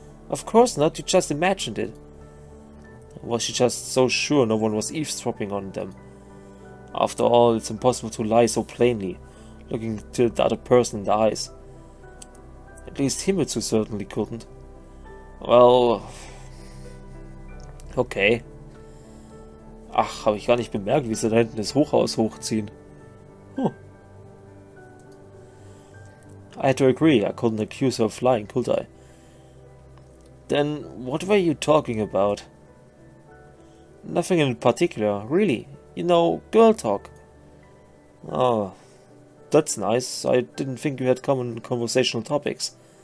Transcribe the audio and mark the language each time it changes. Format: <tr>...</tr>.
<en>Of course not, you just imagined it. Was she just so sure no one was eavesdropping on them? After all, it's impossible to lie so plainly, looking to the other person in the eyes. At least Himitsu certainly couldn't. Well... Okay.</en> <de>Ach, habe ich gar nicht bemerkt, wie sie da hinten das Hochhaus hochziehen. Huh.</de> <en>I had to agree, I couldn't accuse her of lying, could I? Then, what were you talking about? Nothing in particular, really. You know, girl talk. Oh, that's nice. I didn't think you had common conversational topics.</en>